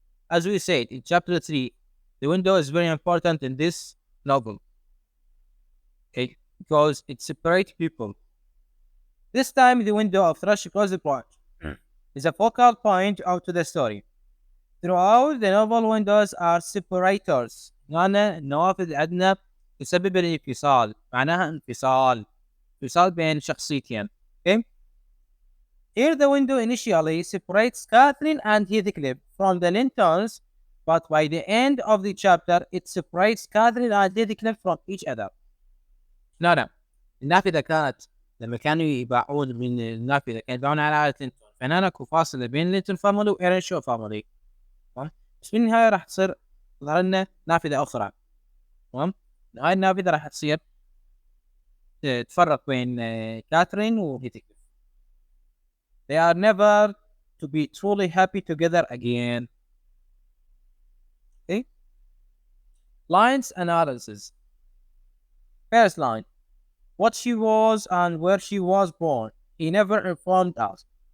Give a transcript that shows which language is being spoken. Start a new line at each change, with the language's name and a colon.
English: As we said in chapter 3, the window is very important in this novel. Okay, because it separates people. This time, the window of Thrush across the branch is a focal point out to the story. Throughout the novel, windows are separators.
Arabic: هنا النوافذ عندنا تسبب الانفصال، معناها انفصال بين شخصيتين.
English: Okay? Here the window initially separates Catherine and Heathcliff from the Lintons, but by the end of the chapter it separates Catherine and Heathcliff from each other.
Arabic: لا النافذة كانت لما كانوا يباعون من النافذة كانوا يباعون على عائلة لينتون، فهنا اكو فاصلة بين لينتون فاميلي وإيرنشو فاميلي. تمام، بس في النهاية راح تصير ظهر لنا نافذة أخرى. تمام، هاي النافذة راح تصير تفرق بين كاترين وهيثكليف.
English: They are never to be truly happy together again. Okay? Lines analysis. First line. What she was and where she was born. He never informed us.